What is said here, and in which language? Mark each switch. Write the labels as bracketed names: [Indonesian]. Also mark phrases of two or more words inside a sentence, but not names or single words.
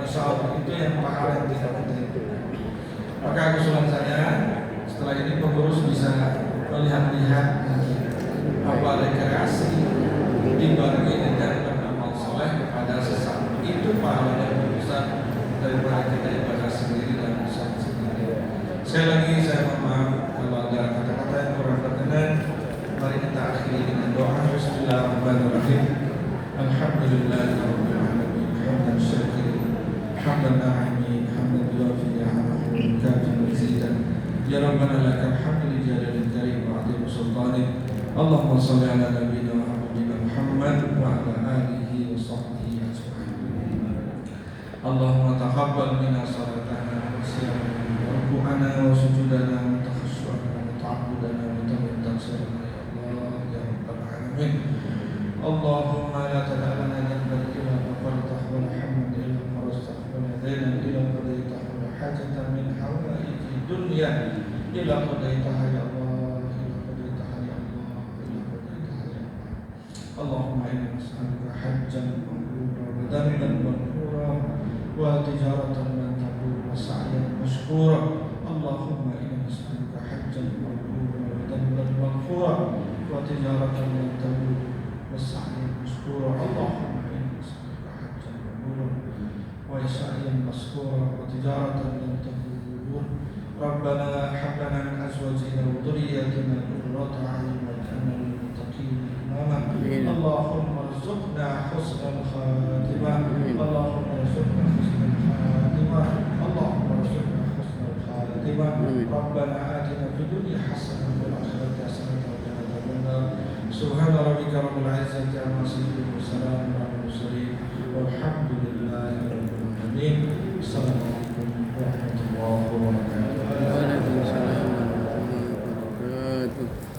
[Arabic] ما شاء الله, [Indonesian] itu yang pahala yang tidak terhitungkan. Maka usulan saya, setelah ini pengurus bisa melihat-lihat apa rekreasi dibarengi dengan beramal soleh kepada sesama. Itu pahala yang lebih besar daripada kita ibadah sendiri dan usaha sendiri. Sekali lagi saya mohon maaf kalau ada kata-kata yang kurang berkenan. Mari kita akhiri dengan doa. [Arabic] بسم الله الرحمن الرحيم. الحمد لله رب العالمين. حمدا شاكرين، حمدا ناعمين، حمدا يوافي نعمه ويكافئ مزيده. يا ربنا لك الحمد لجلال الكريم وعظيم سلطانك. اللهم صل على نبينا وحبيبنا محمد وعلى آله وصحبه أجمعين. اللهم تقبل منا صلاتنا وصيامنا وركوعنا وسجودنا وتخشعنا وتعبدنا وتوسلنا يا الله يا رب العالمين. اللهم لا تدع لنا ذنبا إلا غفرته ولا حمدا إلا فرجته ولا دينا إلا قضيته ولا حاجة من حوائج الدنيا إلا قضيتها يا الله إلا قضيتها يا الله إلا قضيتها يا الله. اللهم إنا نسألك حجا مبرورا وذنبا مغفورا وتجارة لن تبور وسعيا مشكورا. اللهم إنا نسألك حجا مبرورا وذنبا مغفورا وتجارة لن تبور وسعيا مشكورا. اللهم إنا نسألك حجا مبرورا وسعيا مشكورا وتجارة لن تبور. ربنا هب لنا من أزواجنا وذرياتنا قرة أعين واجعلنا للمتقين إماما. اللهم ارزقنا حسن الخاتمة. اللهم ارزقنا حسن الخاتمة. اللهم ارزقنا حسن الخاتمة. ربنا آتنا في الدنيا حسنة وفي الآخرة حسنة وقنا عذاب النار. سبحان ربك رب العزة عما يصفون وسلام على المرسلين والحمد لله رب العالمين. السلام عليكم ورحمة الله وبركاته. وعليكم السلام ورحمة الله وبركاته.